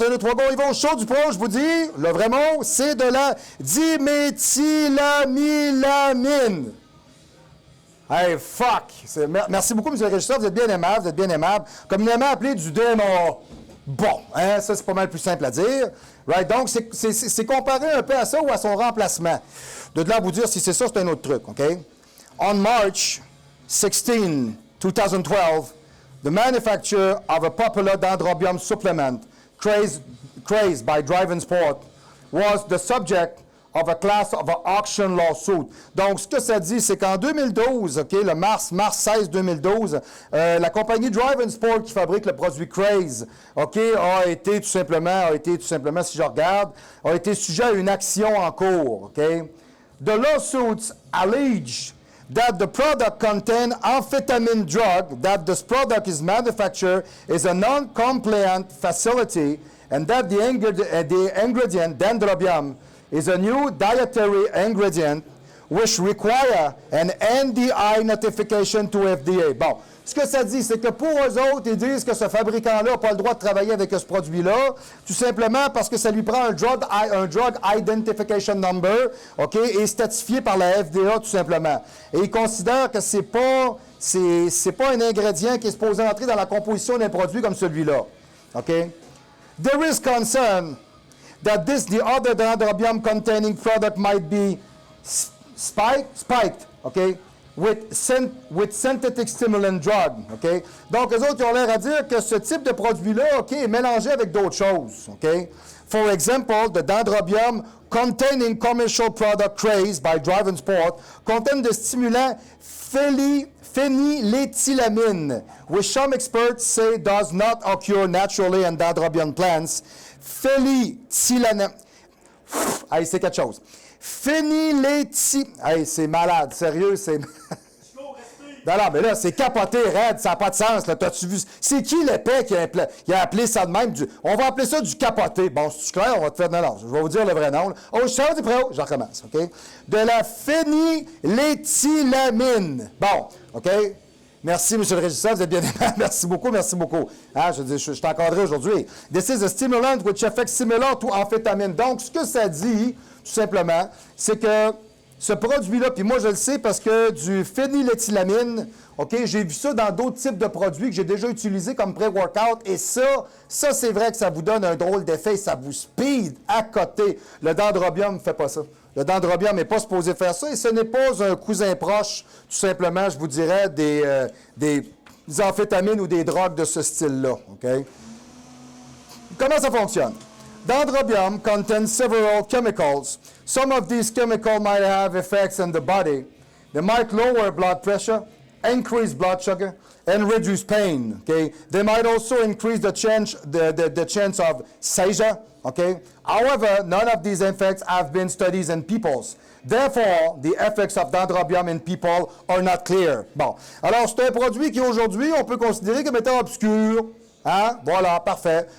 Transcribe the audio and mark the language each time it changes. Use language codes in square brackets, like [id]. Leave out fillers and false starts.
[fr] 1, 2, 3, go, il va au show du pro, je vous dis. Le vrai mot, c'est de la diméthylamylamine. [en] Hey, fuck! [fr] Merci beaucoup, monsieur le régisseur, vous êtes bien aimable, Communément appelé du DMA. Bon, hein, ça, c'est pas mal plus simple à dire. Right? Donc, c'est comparé un peu à ça ou à son remplacement. De là à vous dire si c'est ça, c'est un autre truc, OK? [en] On March 16, 2012, the manufacturer of a popular Dendrobium supplement, crazed by Drive and Sport, was the subject of a class of an auction lawsuit. [fr] Donc, ce que ça dit, c'est qu'en 2012, OK, le mars 16 2012, la compagnie Drive and Sport qui fabrique le produit Craze, OK, a été tout simplement, si je regarde, a été sujet à une action en cours, OK? [en] The lawsuits allege that the product contains amphetamine drug, that this product is manufactured is a non-compliant facility, and that the ingredient Dendrobium is a new dietary ingredient which require an NDI notification to FDA. [fr] Bon, ce que ça dit, c'est que pour eux autres, ils disent que ce fabricant-là n'a pas le droit de travailler avec ce produit-là, tout simplement parce que ça lui prend un Drug Identification Number, OK, et statifié par la FDA, tout simplement. Et ils considèrent que c'est pas un ingrédient qui est supposé entrer dans la composition d'un produit comme celui-là. OK? [en] There is concern that the other Dendrobium containing product might be spiked, okay, with synthetic stimulant drug, okay. [fr] Donc, eux autres, ils ont l'air à dire que ce type de produit-là, OK, est mélangé avec d'autres choses, OK. [en] For example, the Dendrobium containing commercial product Craze by Drive and Sport contain the stimulant phénylethylamine, which some experts say does not occur naturally in Dendrobium plants. [fr] Phénylethylamine. Hey, c'est quelque chose. Hey, c'est malade, sérieux, c'est... Non, mais là, c'est capoté, raide, ça n'a pas de sens, là, t'as-tu vu? C'est qui l'épais qui a appelé ça de même? On va appeler ça du capoté. Bon, c'est clair, on va te faire... Non, je vais vous dire le vrai nom. Oh, je sors du pro, je recommence, OK? De la phénylethylamine. Bon, OK? Merci, monsieur le régisseur, vous êtes bien aimable. Merci beaucoup. Ah, je suis encadré aujourd'hui. [en] This is a stimulant which affects similar to amphétamine. [fr] Donc, ce que ça dit, tout simplement, c'est que ce produit-là, puis moi je le sais parce que du phénylethylamine, OK, j'ai vu ça dans d'autres types de produits que j'ai déjà utilisés comme pré-workout, et ça c'est vrai que ça vous donne un drôle d'effet, ça vous speed à côté. Le Dendrobium ne fait pas ça. Le Dendrobium n'est pas supposé faire ça, et ce n'est pas un cousin proche, tout simplement, je vous dirais, des amphétamines ou des drogues de ce style-là, OK? Comment ça fonctionne? [en] Dendrobium contains several chemicals. Some of these chemicals might have effects on the body. They might lower blood pressure, increase blood sugar, and reduce pain. Okay? They might also increase the chance of seizure. Okay? However, none of these effects have been studied in people. Therefore, the effects of dendrobium in people are not clear. [fr] Bon. Alors, c'est un produit qui, aujourd'hui, on peut considérer comme étant obscur. Hein? Voilà, parfait.